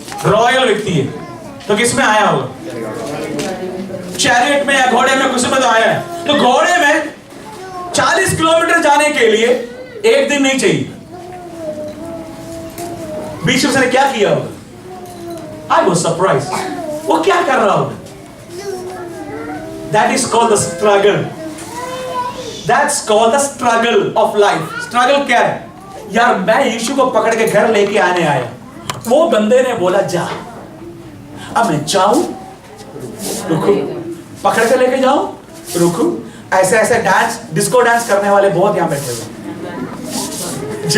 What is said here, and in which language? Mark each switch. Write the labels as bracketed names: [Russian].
[Hindi] Royal व्यक्ति है, तो किसमें आया होगा? चैरियट में या घोड़े में, किसी में तो आया है। तो घोड़े में 40 किलोमीटर जाने के लिए एक दिन नहीं चाहिए। बीच में उसने क्या किया होगा? [English] I was surprised. [Hindi] वो क्या कर रहा होगा? [English] That is called the struggle. That's called the struggle of life. [Hindi] Struggle क्या है? यार मैं यीशु को पकड़ के घर लेके आने आया, वो बंदे ने बोला जा, अब मैं जाऊं, रुकू, पकड़ के लेके जाऊं, रुकू, ऐसे ऐसे डांस, डिस्को डांस करने वाले बहुत यहां बैठे हुए।